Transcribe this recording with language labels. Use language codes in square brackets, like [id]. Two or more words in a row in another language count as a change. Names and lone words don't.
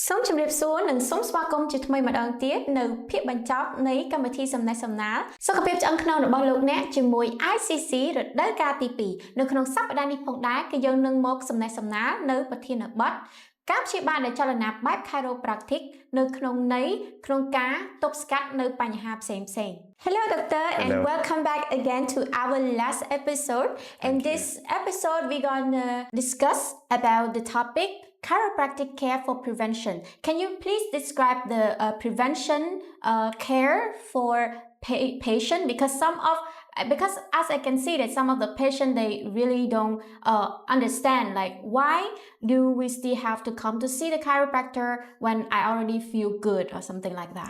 [km] ជំរាបសួរនិងសូមស្វាគមន៍ជាថ្មីម្ដងទៀតនៅភាគបញ្ចប់នៃកម្មវិធីសំណេះសំណាលសុខភាពឆ្អឹងខ្នងរបស់លោកអ្នកជាមួយ ICC រដូវកាលទី2នៅក្នុងសប្តាហ៍នេះផងដែរគឺយើងនឹងមកសំណេះសំណាលនៅប្រធានបទការព្យាបាលដោយចលនាបែប Chiropractic នៅក្នុងន័យក្នុងការទប់ស្កាត់នៅបញ្ហាផ្សេងៗ [en] Hello doctor. Hello. And welcome back again to our last episode. In this episode we're gonna discuss about the topic chiropractic care for prevention. Can you please describe the prevention care for patient because as I can see that some of the patient they really don't understand like why do we still have to come to see the chiropractor when I already feel good or something like that.